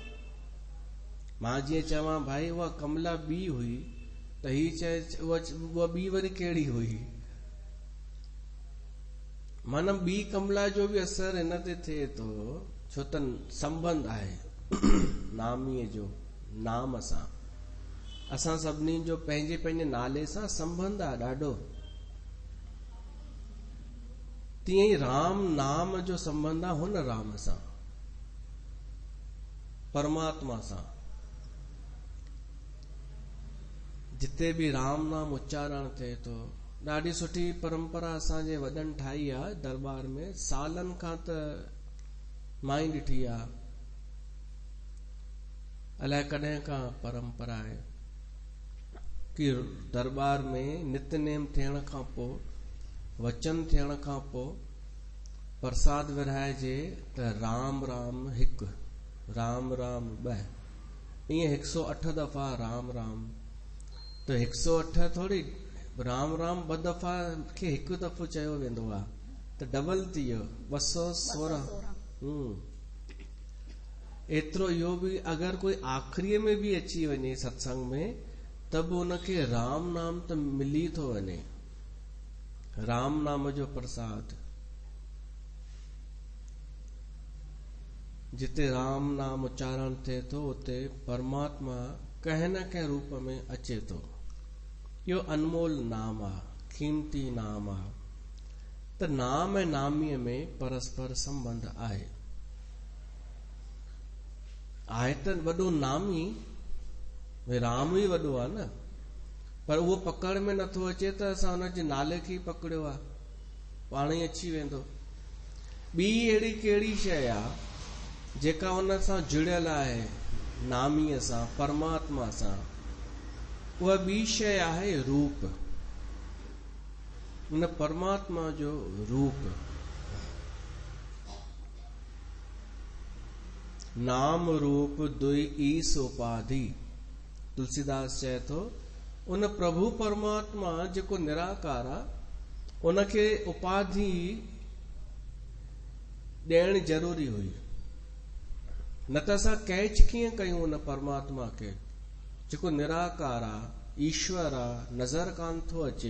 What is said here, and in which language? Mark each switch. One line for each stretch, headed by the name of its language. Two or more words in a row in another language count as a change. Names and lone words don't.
Sindhi: मां जीअं चवां भाई उहा कमला ॿी हुई त ही चए उहा ॿी वरी कहिड़ी हुई, माना ॿी कमला जो बि असर हिन ते थिए थो, छो त संबंध आहे नामीअ जो, नाम सां। असां सभिनी जो पंहिंजे पंहिंजे नाले सां संबंध आहे ॾाढो। तीअं ई राम नाम जो संबंध आहे हुन राम सां, परमात्मा सां। जिते बि राम नाम उच्चारण थिए थो, ॾाढी सुठी परंपरा असांजे वॾनि ठाही आहे दरबार में। सालनि खां त मां ई ॾिठी आहे, अलाए कॾहिं खां परंपरा आहे कि दरबार में नितनेम थियण खां पोइ, वचन थियण खां पोइ प्रसाद विराइजे त राम राम 1, राम राम 2, ईअं 108 दफ़ा राम राम। त 108 थोरी, राम राम 2 दफ़ा खे 1 दफ़ो चयो वेंदो आहे त डबल थी वियो 216। एतिरो इहो बि अगरि कोई आख़िरीअ में बि अची वञे सत्संग में त बि उनखे राम नाम त मिली थो वञे, राम नाम जो प्रसाद। जिते राम नाम उच्चारण थिए थो उते परमात्मा कंहिं न कंहिं रूप में अचे थो। इहो अनमोल नाम आहे, कीमती नाम आहे। त नाम ऐं नामीअ में परस्पर संबंध आहे त वॾो नामी राम ई वॾो आहे न, पर उहो पकड़ में नथो अचे त असां हुनजे नाले खे ई पकड़ियो आहे, पाण ई अची वेंदो। ॿी अहिड़ी कहिड़ी शइ आहे जेका हुन सां जुड़ियल आहे, नामीअ सां, परमात्मा सां? उहा ॿी शइ आहे रूप, उन परमात्मा जो रूप।
Awadhi: नाम रूप दुई ईस उपाधि,
Sindhi: तुलसीदास चए थो उन प्रभु परमात्मा जेको निराकार आहे उनखे उपाधि ॾियण ज़रूरी हुई, न त असां कैच कीअं कयूं उन परमात्मा खे जेको निराकार आहे, ईश्वर आहे, नज़र कान थो अचे।